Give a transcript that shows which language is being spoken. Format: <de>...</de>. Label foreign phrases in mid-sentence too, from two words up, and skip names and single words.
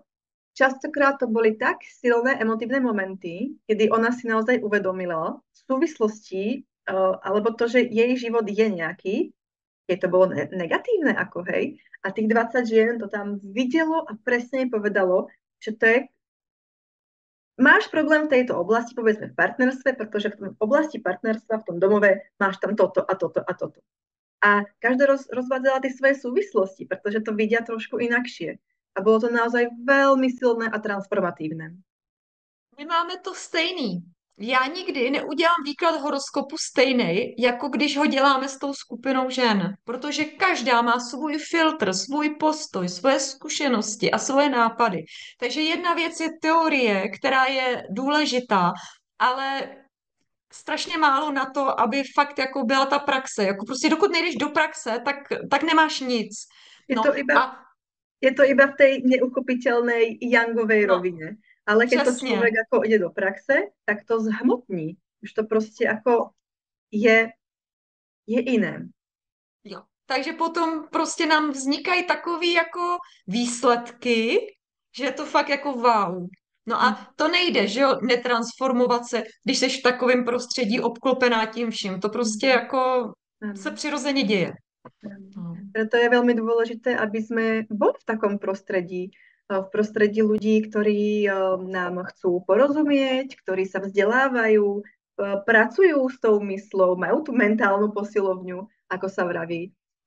<sk>Častokrát to boli tak silné emotívne momenty, kedy ona si naozaj uvedomila v súvislosti, alebo to, že jej život je nejaký, keď to bolo negatívne ako hej, a tých 20 žien to tam videlo a presne jej povedalo, že to je máš problém v tejto oblasti, povedzme v partnerstve, pretože v oblasti partnerstva v tom domove máš tam toto a toto a toto. A každá rozvádzala tie svoje súvislosti, pretože to vidia trošku inakšie. A bylo to naozaj velmi silné a transformatívne.</sk> <cs>My máme to stejný. Já nikdy neudělám výklad horoskopu stejný, jako když ho děláme s tou skupinou žen, protože každá má svůj filtr, svůj postoj, svoje zkušenosti a svoje nápady. Takže jedna věc je teorie, která je důležitá, ale strašně málo na to, aby fakt jako byla ta praxe. Jako prostě dokud nejdeš do praxe, tak nemáš nic.</cs> <sk>Je No to iba, a je to iba v tej neuchopiteľnej Youngovej no, rovine. Ale keď to</sk> <cs>přesně.</cs> <sk>človek ako ide do praxe, tak to zhmotní. Už to prostě ako je iné.</sk> <cs>Jo. Takže potom prostě nám vznikají takové jako výsledky, že je to fakt jako wow. No a to nejde, že jo, netransformovat se, když jsi v takovém prostředí obklopená tím vším. To prostě jako se přirozeně děje. No.</cs> <sk>Preto je veľmi dôležité, aby sme boli v takom prostredí, v prostredí ľudí, ktorí nám chcú porozumieť, ktorí sa vzdelávajú, pracujú s tou myslou, majú tú mentálnu posilovňu, ako sa vraví.</sk>